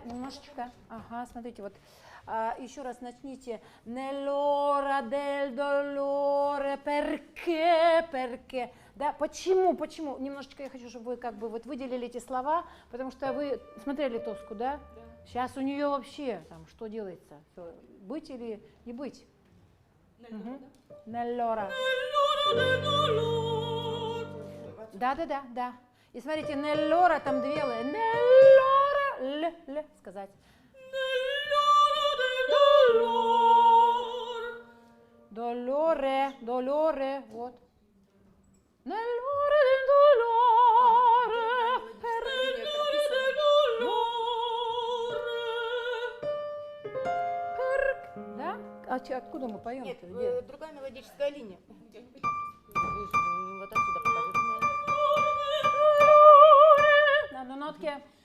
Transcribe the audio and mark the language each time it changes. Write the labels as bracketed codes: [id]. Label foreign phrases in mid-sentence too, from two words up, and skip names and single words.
[ru] Немножечко. Ага, смотрите, вот еще раз начните. [it] Nell'ora del dolore, perché. [ru] Да, почему? Немножечко я хочу, чтобы вы как бы вот выделили эти слова, потому что вы смотрели Тоску, да? Да. Сейчас у нее вообще там что делается? Все, быть или не быть? Nell'ora. Да. И смотрите, nell'ora там две л. Nell'ora, л сказать. Долоре, долоре, вот. [it] Nell'ore del dolore, per да? [ru] Откуда мы поем? Нет, Где? другая мелодическая линия. Вот отсюда показывают. На одной нотке.